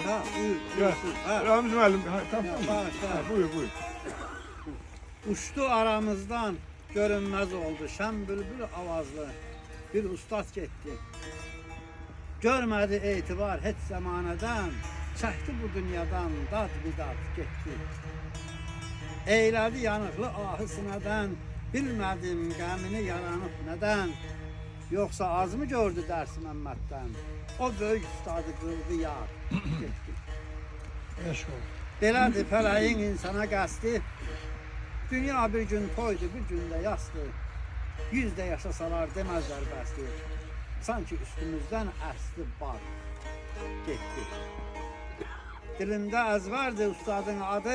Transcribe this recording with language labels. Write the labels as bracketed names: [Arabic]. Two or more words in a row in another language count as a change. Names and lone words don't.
[Azerbaijani] Ha, buyur, Gel. buyursun. Ha. Ramiz müəllim, tamam. Bağışla. Buyur, buyur. [Turkish] Uçtu aramızdan, görünmez oldu. Şen bülbül avazlı bir ustad gitti. Görmedi itibar hiç zamaneden, çekti bu dünyadan dad bidat gitti. Eyledi yanıklı ahı sineden, bilmedim gemini yaranıp neden. Yoksa az mı gördü dersi Mehmet'ten? O büyük ustadı kıldı yar gitti. [Azerbaijani] Eşk ol. Belədir fələyin insana qəsdi. Dünya bir gün toydu, bir gün də yastı. 100 də yaşasalar deməzlər bəsdi. Sanki üstümüzdən əsli bar getdi. Dilimdə əzvərdi ustadın adı.